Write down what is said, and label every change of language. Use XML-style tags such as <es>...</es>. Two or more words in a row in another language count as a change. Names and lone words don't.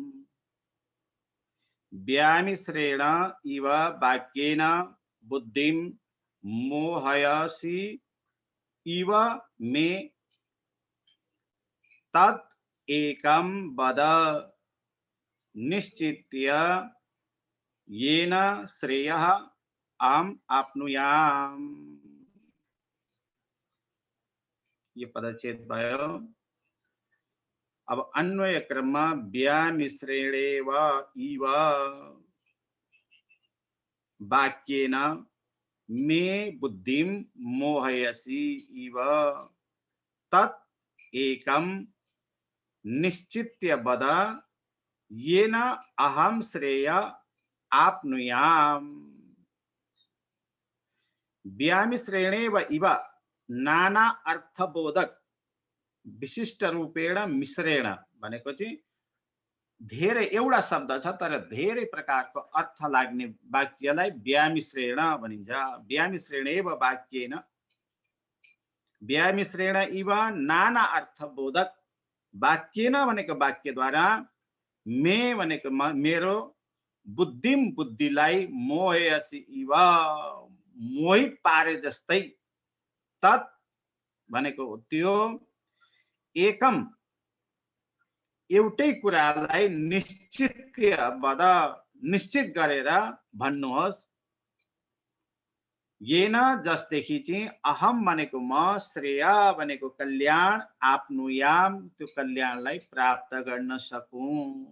<sa>व्यामिश्रेण इव वाक्येन बुद्धिं मोहयसि इव मे तत् एकं वद निश्चित्य येन श्रेयः अहम् आप्नुयाम्।</sa> <ne>ये पदच्छेद भयो। अब अन्वय क्रममा</ne> <sa>व्यामिश्रेणेव इव वाक्येन मे बुद्धिं मोहयसि इव तत् एकं निश्चित्य वद येन अहं श्रेय आप्नुयाम्। व्यामिश्रेणेव इव नाना अर्थबोधक विशिष्ट रूपेण मिश्रेण</sa> <ne>भनेको चाहिँ धेरै एउटा शब्द छ तर धेरै प्रकारको अर्थ लाग्ने वाक्यलाई व्यामिश्रेण भनिन्छ।</ne> <sa>व्यामिश्रेणेव वाक्येन व्यामिश्रेण इव नाना अर्थबोधक वाक्येन</sa> <ne>भनेको वाक्यद्वारा मे भनेको मेरो बुद्धिम बुद्धिलाई</ne> <sa>मोहयसि इव</sa> <ne>मोहित पारे जस्तै तत् भनेको त्यो एकम एउटै कुरालाई निश्चित गरेर भन्नुहोस्। येन जसदेखि चाहिँ अहम भनेको म श्रेय भनेको कल्याण आप्नुयाम त्यो कल्याणलाई प्राप्त गर्न सकूं।</ne>